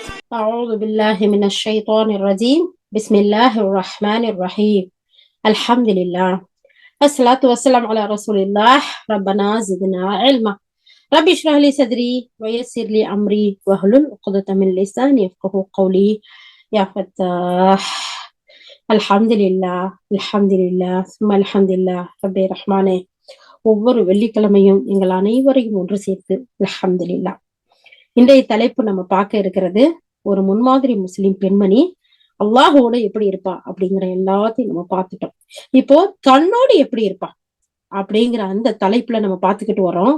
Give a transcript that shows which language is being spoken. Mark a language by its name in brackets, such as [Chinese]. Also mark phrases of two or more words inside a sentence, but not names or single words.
[Arabic] أعوذ بالله من الشيطان الرجيم بسم الله الرحمن الرحيم الحمد لله الصلاة والسلام على رسول الله ربنا زدنا علما رب اشرح لي صدري ويسر لي أمري واحلل عقدة من لساني يفقهوا قولي يا فتاح الحمد لله الحمد لله ثم الحمد لله ربي رحمانே [Tamil] ஒவ்வொரு வெள்ளிக்கிழமையும் எங்கள் அனைவரையும் ஒன்று சேர்த்து [Arabic] அல்ஹம்துலில்லாஹ். [Tamil] இன்றைய தலைப்பு நம்ம பார்க்க இருக்கிறது ஒரு முன்மாதிரி முஸ்லிம் பெண்மணி அல்லாஹோட எப்படி இருப்பா அப்படிங்கிற எல்லாத்தையும் நம்ம பார்த்துட்டோம். இப்போ தன்னோடு எப்படி இருப்பா அப்படிங்கிற அந்த தலைப்புல நம்ம பார்த்துக்கிட்டு வரோம்.